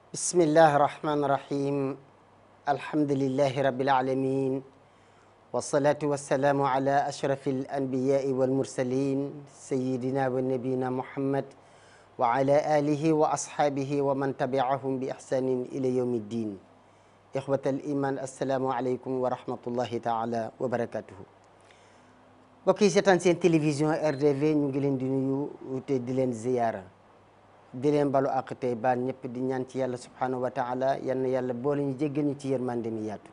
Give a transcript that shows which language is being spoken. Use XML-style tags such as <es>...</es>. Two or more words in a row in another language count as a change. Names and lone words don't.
<ar>بسم الله الرحمن الرحيم الحمد لله رب العالمين والصلاة والسلام على أشرف الأنبياء والمرسلين سيدنا ونبينا محمد وعلى آله وأصحابه ومن تبعهم بإحسان إلى يوم الدين. إخوة الإيمان، السلام عليكم ورحمة الله تعالى وبركاته.</ar> <wo>mbokk yi seetaan seen télévision RDV ñu ngi leen di nuyu te di leen ziyaara, di leen balu àq tey baal ñëpp di ñaan ci yàlla</wo> <ar>سبحانه وتعالى</ar> <wo>yal na yàlla boole ñu jéggal ñu ci yërmande mi yaatu.</wo>